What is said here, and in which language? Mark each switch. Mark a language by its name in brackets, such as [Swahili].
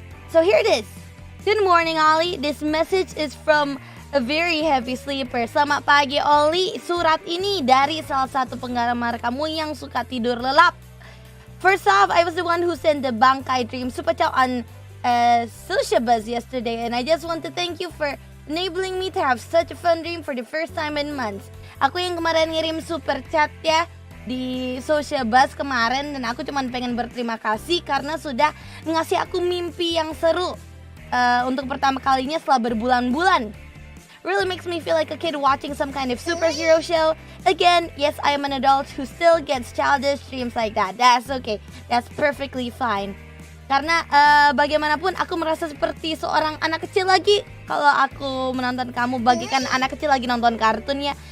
[English] So here it is. Good morning, Ollie. This message is from a very heavy sleeper. [Indonesian] Selamat pagi, Ollie. Surat ini dari salah satu penggemar kamu yang suka tidur lelap. [English] First off, I was the one who sent the Bangkai Dream Super Chat on Social Buzz yesterday, and I just want to thank you for enabling me to have such a fun dream for the first time in months. [Indonesian] Aku yang kemarin ngirim super chat ya di Social Buzz kemarin, dan aku cuma pengen berterima kasih karena sudah ngasih aku mimpi yang seru untuk pertama kalinya setelah berbulan-bulan. [English] Really makes me feel like a kid watching some kind of superhero show. Again, yes, I am an adult who still gets childish dreams like that. That's okay. That's perfectly fine. [Indonesian] Karena bagaimanapun aku merasa seperti seorang anak kecil lagi kalau aku menonton kamu bagaikan anak kecil lagi nonton kartun ya.